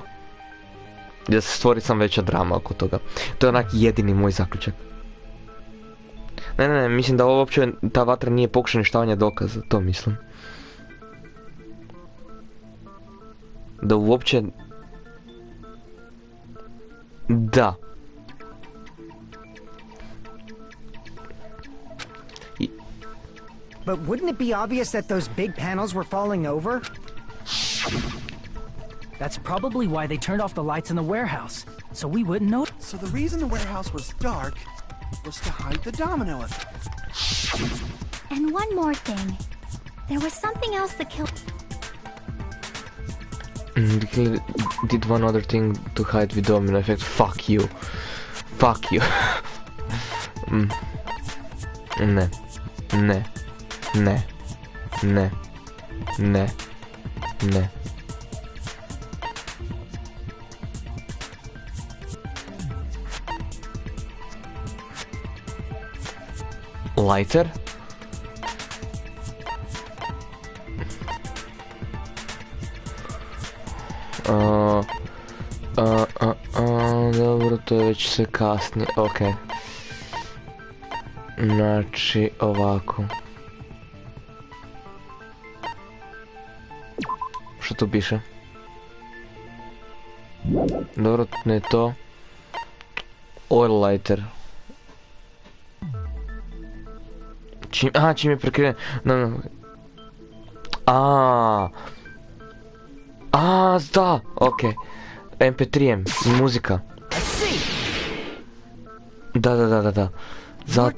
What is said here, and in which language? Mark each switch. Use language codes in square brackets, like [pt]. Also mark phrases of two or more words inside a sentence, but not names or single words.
[hr] I da se stvori sam veća drama oko toga. To je onak jedini moj zaključak. Ne, mislim da ovo uopće, ta vatra nije pokušaj uništavanja dokaza, to mislim. Da uopće... Da. [en] But wouldn't it be obvious that those big panels were falling over? That's probably why they turned off the lights in the warehouse, so we wouldn't know. So the reason the warehouse was dark was to hide the domino effect. And one more thing. There was something else the killer... The killer did one other thing to hide the domino effect. Fuck you. Fuck you. [hr] Ne. Ne. Ne. Ne. Ne. Ne. Lighter? Dobro, to je već sve kasnije, okej. Znači, ovako. Što tu piše? Dobro, ne to. [en] Oil lighter. [hr] Čim je prekriven. Da, okej. MP3M, muzika. Da. Zato.